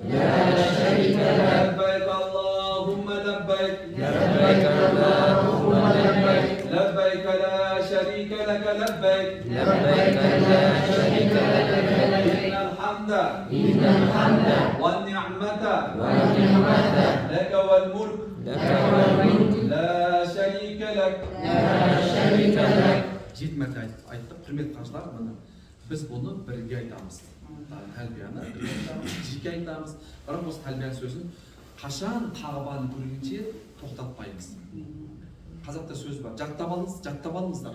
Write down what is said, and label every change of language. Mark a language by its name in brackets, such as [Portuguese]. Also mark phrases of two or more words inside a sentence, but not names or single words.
[Arabic] لبيك اللهم لبيك لبيك لا شريك لك لبيك إن الحمد والنعمة لك والملك لا شريك لك [Kazakh] жетмәді айттық. Құрметті қажылар, міне біз бұны бірге айтамыз. Тәлбияны жеке айтамыз. Бірақ осы тәлбия сөзін қашан Қағбаны көргенше тоқтатпаймыз. Қазақта сөз бар, жаттап алыңыздар.